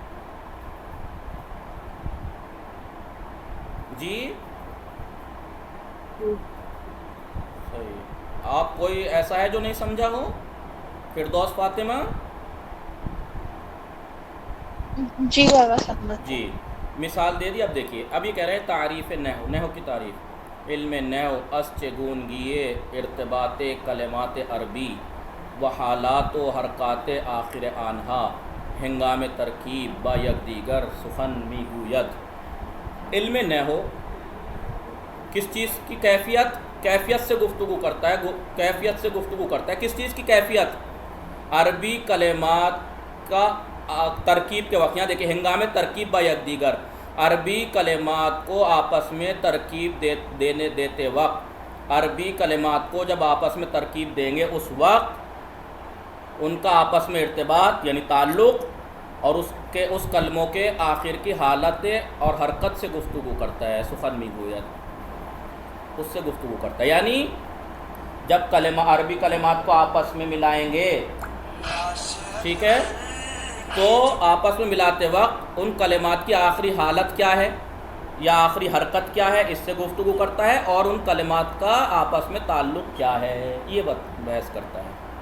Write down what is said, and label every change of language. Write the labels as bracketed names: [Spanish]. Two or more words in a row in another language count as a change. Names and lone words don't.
[Urdu] جی صحیح. آپ کوئی ایسا ہے جو نہیں سمجھا ہو؟ فردوس فاطمہ. جی بابا سمجھ. جی مثال دے دی. اب دیکھیے، اب یہ کہہ رہے ہیں تعریف نحو، نحو کی تعریف. [Persian] علم نحو از چگونگی ارتباط کلمات عربی و حالات و حرکات آخر آنہا ہنگام ترکیب با یکدیگر سخن می گوید. [Urdu] علم نحو کس چیز کی کیفیت سے گفتگو کرتا ہے. کیفیت سے گفتگو کرتا ہے. کس چیز کی کیفیت؟ عربی کلمات کا ترکیب کے وقت. یہاں دیکھیں [Persian] ہنگام ترکیب با یکدیگر، [Urdu] عربی کلمات کو آپس میں ترکیب دیتے وقت، عربی کلمات کو جب آپس میں ترکیب دیں گے اس وقت ان کا آپس میں ارتباط یعنی تعلق اور اس کلموں کے آخر کی حالت اور حرکت سے گفتگو کرتا ہے. [Persian] سخن می گوید، [Urdu] اس سے گفتگو کرتا ہے. یعنی جب عربی کلمات کو آپس میں ملائیں گے، ٹھیک ہے، تو آپس میں ملاتے وقت ان کلمات کی آخری حالت کیا ہے یا آخری حرکت کیا ہے اس سے گفتگو کرتا ہے اور ان کلمات کا آپس میں تعلق کیا ہے یہ بحث کرتا ہے.